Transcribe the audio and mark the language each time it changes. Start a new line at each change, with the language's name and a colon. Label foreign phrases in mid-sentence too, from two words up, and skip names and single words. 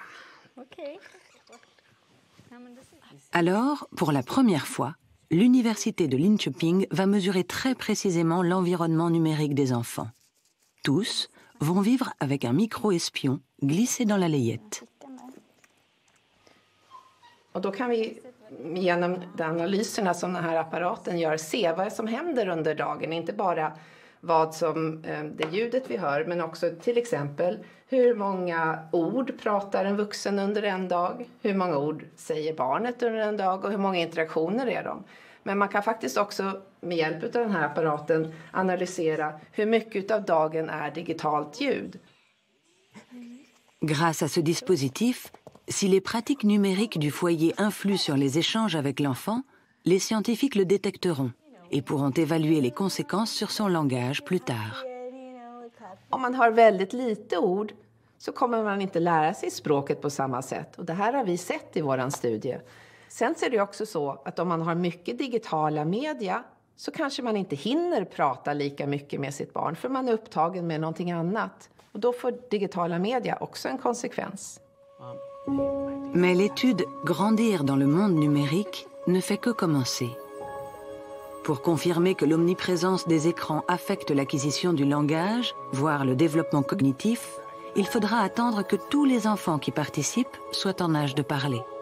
French: Alors, pour la première fois, l'université de Linköping va mesurer très précisément l'environnement numérique des enfants. Tous vont vivre avec un micro-espion glissé dans la layette.
Swedish: Och då kan vi genom de analyserna som den här apparaten gör se vad som händer under dagen. Inte bara det ljudet vi hör, men också till exempel hur många ord pratar en vuxen under en dag, hur många ord säger barnet under en dag och hur många interaktioner är de. Men man kan faktiskt också med hjälp av den här apparaten analysera hur mycket av dagen är digitalt ljud.
French: Grâce à ce dispositif, si les pratiques numériques du foyer influent sur les échanges avec l'enfant, les scientifiques le détecteront et pourront évaluer les conséquences sur son langage plus tard.
Swedish: Om man har väldigt lite ord så kommer man inte lära sig språket på samma sätt. Och det här har vi sett i vår studie. Sen är det också så att om man har mycket digitala media så kanske man inte hinner prata lika mycket med sitt barn för man är upptagen med någonting annat. Och då får digitala media också en konsekvens.
French: Mais l'étude Grandir dans le monde numérique ne fait que commencer. Pour confirmer que l'omniprésence des écrans affecte l'acquisition du langage, voire le développement cognitif, il faudra attendre que tous les enfants qui participent soient en âge de parler.